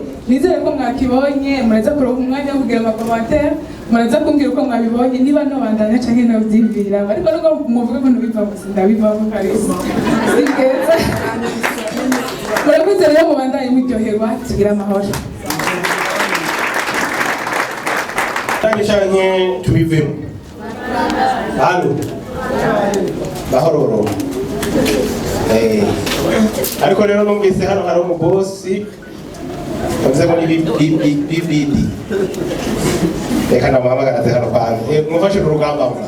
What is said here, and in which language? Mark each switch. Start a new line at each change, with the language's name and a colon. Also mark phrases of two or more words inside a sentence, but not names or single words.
Rundi: Nizere ko mwakibonye, muraza kuronka umwanya wo kugira amakomantere, muraza kumbwira uko mwabibonye, niba nobandanya canke navyivira, ariko nuko muvuga ko ntubivamo, sindabivamo kabisa. Sigeza murakoze rero, mubandanye muryoherwa, tugira amahoro. Canke tubivemo. Halo. Bahororo. Ariko rero numvise hano hari umubosi bavuze ngo ni BBD. Reka namuhamagara hano kwanjye. Mufashe urugamba mwa.